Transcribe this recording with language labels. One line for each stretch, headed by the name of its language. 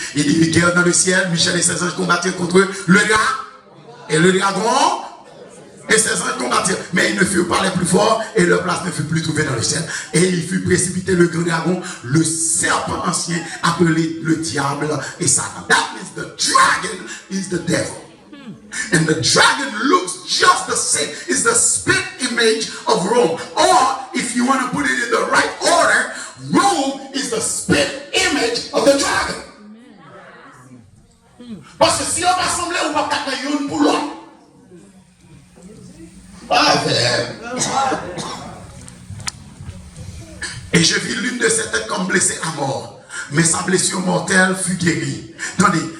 French: Il dit guerre dans le ciel, Michel et ses anges combattirent contre le dragon. Et le dragon et ses anges combattirent. Mais ils ne furent pas les plus forts et leur place ne fut plus trouvée dans le ciel. Et il fut précipité le grand dragon, le serpent ancien, appelé le diable et Satan.
English: That means the dragon is the devil. And the dragon looks just the same. It's the spit image of Rome. Or, if you want to put it in the right order, Rome is the spit image of the dragon.
French: Parce que si on va assembler, on va faire une pour l'autre. Et je vis l'une de ses têtes comme blessée à mort. Mais sa blessure mortelle fut guérie. Attendez.